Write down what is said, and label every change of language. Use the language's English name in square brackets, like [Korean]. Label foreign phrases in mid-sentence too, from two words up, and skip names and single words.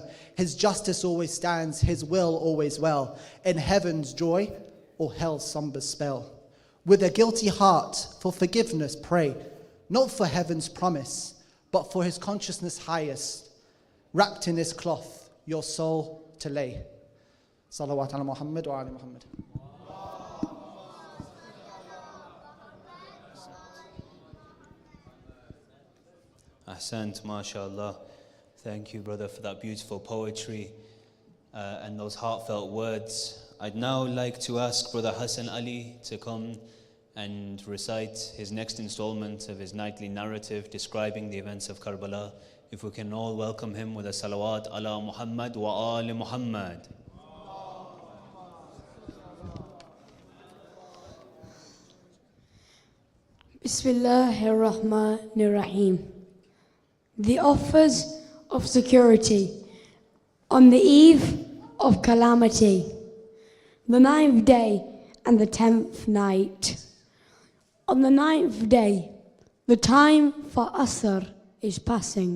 [English] His justice always stands, his will always well. In heaven's joy or hell's somber spell. With a guilty heart, for forgiveness pray, not for heaven's promise, but for his consciousness highest. Wrapped in his cloth, your soul to lay. [Arabic] صلوات على محمد وآل محمد. [English] Ahsant, mashallah. Thank you, brother, for that beautiful poetry and those heartfelt words. I'd now like to ask Brother Hassan Ali to come and recite his next installment of his nightly narrative describing the events of Karbala. If we can all welcome him with a [Arabic] صلوات على محمد وآل محمد. [English] Bismillahirrahmanirrahim. The offers of security on the eve of calamity, the 9th day and the 10th night. On the 9th day, the time for Asr is passing.